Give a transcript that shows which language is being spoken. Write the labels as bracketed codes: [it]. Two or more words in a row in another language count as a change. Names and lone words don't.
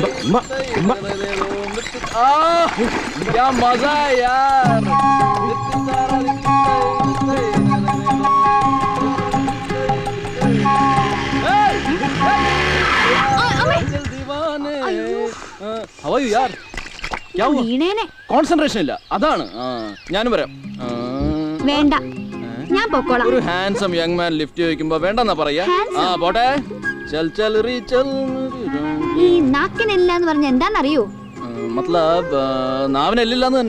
[hi] क्या मजा है यार. [en] How are you यार? [hi] क्या हुआ? [ml] കോൺസെൻട്രേഷൻ ഇല്ല, അതാണ്. ഞാനും വരാം. വേണ്ട, ഞാൻ പൊക്കോളാം. ഒരു [en] handsome young man [ml] ലിഫ്റ്റ് ചോദിക്കുമ്പോ വേണ്ടെന്നാ പറയാ. പോട്ടെ. [hi] चल चल री चल. [ml] ഈ നാക്കിനില്ല എന്ന് പറഞ്ഞ എന്താന്നറിയോ? മത്ലബ് നാവിനെല്ലില്ലാന്ന് തന്നെ.